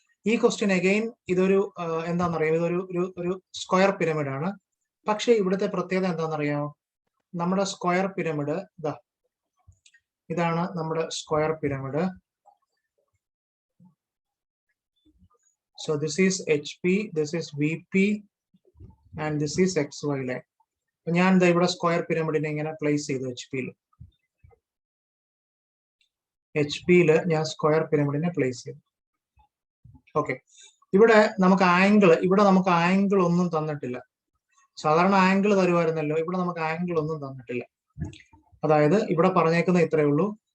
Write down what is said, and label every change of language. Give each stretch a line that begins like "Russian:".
Malayalam: ഈ question again ഇതൊരു എന്താണെന്നറിയാം, ഇതൊരു സ്ക്വയർ പിരമിഡ് ആണ്. പക്ഷെ ഇവിടുത്തെ പ്രത്യേകത എന്താണെന്നറിയാമോ? നമ്മുടെ സ്ക്വയർ പിരമിഡ് ഇതാണ് നമ്മുടെ square pyramid.
English: So this is HP, this is VP and this is XY line.
Malayalam: ഞാൻ ഇവിടെ സ്ക്വയർ പിരമിഡിനെ ഇങ്ങനെ പ്ലേസ് ചെയ്തു. HP-യിൽ ഞാൻ സ്ക്വയർ പിരമിഡിനെ പ്ലേസ് ചെയ്തു. ഓക്കെ, ഇവിടെ നമുക്ക് ആംഗിൾ ഒന്നും തന്നിട്ടില്ല. സാധാരണ ആംഗിൾ തരുമായിരുന്നല്ലോ, ഇവിടെ നമുക്ക് ആംഗിൾ ഒന്നും തന്നിട്ടില്ല. അതായത് ഇവിടെ പറഞ്ഞേക്കുന്ന ഇത്രയേ ഉള്ളൂ.